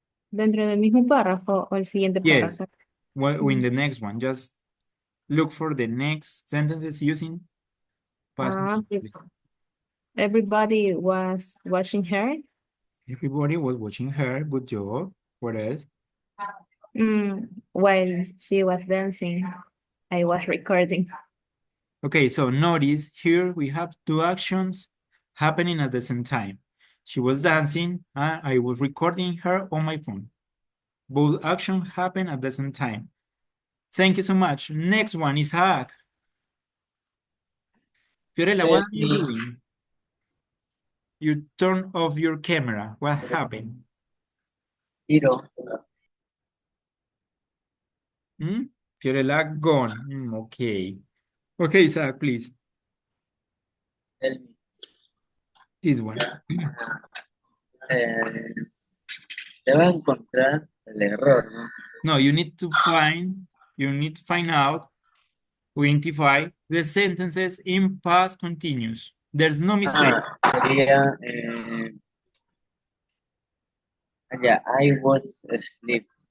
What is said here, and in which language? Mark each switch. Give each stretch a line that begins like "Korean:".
Spanish: ¿Dentro del mismo párrafo o el siguiente
English: Yes.
Spanish: párrafo?
English: Well, in the next one, just look for the next sentences using past continuous. Everybody was watching her. Everybody was watching her. Good job. What else? While she was dancing, I was recording. Okay, so notice here we have two actions happening at the same time. She was dancing and I was recording her on my phone. Both actions happen at the same time. Thank you so much. Next one is Hack. Fiorella, what are you doing? You turn off your camera. What happened? Zero. Fiorella gone. Okay. Okay, Zach, please. Tell me. This one.
Spanish: Debe encontrar el error, ¿no?
English: No, you need to find out, identify the sentences in past continuous. There's no mistake.
Spanish: Sería,
English: I was asleep.